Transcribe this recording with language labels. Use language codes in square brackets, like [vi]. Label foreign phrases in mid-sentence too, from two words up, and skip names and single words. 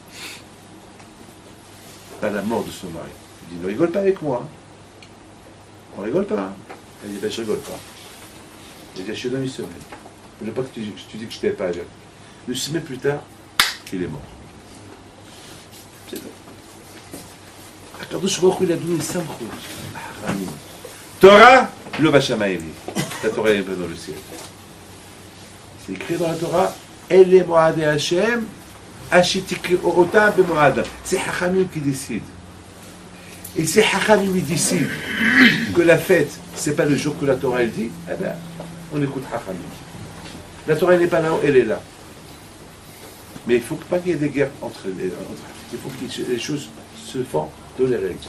[fr] Par la mort de son mari. Il dit, ne rigole pas avec moi. On rigole pas. Elle dit, je rigole pas. Elle dit, je te donne une semaine. Je ne veux pas que tu dis que je t'ai pas à dire. 1 semaine plus tard, il est mort. C'est ça. [he] הקדוש ברוך הוא ילדנו סמכות, חכמים. תורה לא בשמיים. [fr] La Torah est dans le ciel. C'est écrit dans la Torah, [he] אלה מועדי השם, אשר תקראו אותם במועדם. [fr] C'est Chachamim qui décide. Et c'est Chachamim qui décide que la fête, c'est pas le jour que la Torah elle dit, eh bien, on écoute Chachamim. La Torah n'est pas là, elle est là. Mais il ne faut pas qu'il y ait des guerres entre les... Il faut que les choses se font dans les règles.